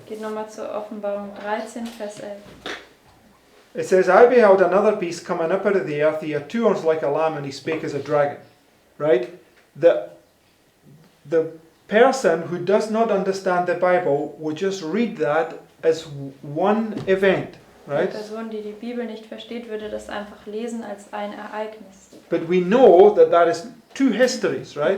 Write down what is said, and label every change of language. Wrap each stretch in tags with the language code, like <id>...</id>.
<de>Geht nochmal zur Offenbarung 13, Vers 11.</de> <en>It says, I beheld another beast coming up out of the earth. He had two horns like a lamb, and he spake as a dragon. Right? The person who does not understand the Bible will just read that as one event.</en> <de>Eine</de> <en>Right?</en> <de>Person, die die Bibel nicht versteht, würde das einfach lesen als ein Ereignis.</de> <en>But we know that is two histories, right?</en>